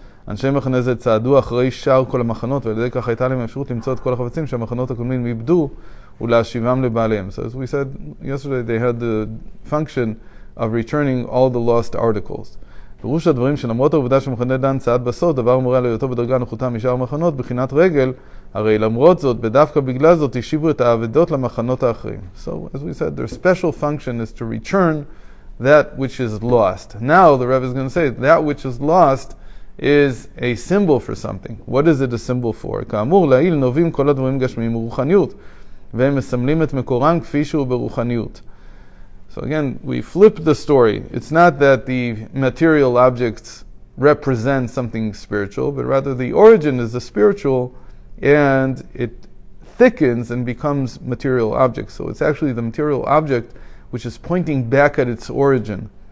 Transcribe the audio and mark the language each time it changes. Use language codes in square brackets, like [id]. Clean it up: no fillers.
[he] אנשי מחנה זה צעדו אחרי שאר כל המחנות, ועל ידי כך הייתה להם אפשרות למצוא את כל החפצים שהמחנות הקודמים איבדו ולהשיבם לבעליהם. [en] So as we said yesterday, they had the function of returning all the lost articles. [he] פירוש הדברים שלמרות העובדה שמחנה דן צעד בסוד, דבר מורה להיותו בדרגה נחותה משאר המחנות, בחינת רגל, הרי למרות זאת, ודווקא בגלל זאת, השיבו את האבדות למחנות האחרים. [en] So as we said, their special function is to return that which is lost. Now the Rebbe is going to say that which is lost is a symbol for something. What is it a symbol for? [he] כאמור, לעיל נובעים כל הדברים גשמיים ורוחניות, והם מסמלים את מקורם כפי שהוא ברוחניות. [en] So again, we flip the story. It's not that the material objects represent something spiritual, but rather the origin is the spiritual, and it thickens and becomes material objects. So it's actually the material object which is pointing back at its origin.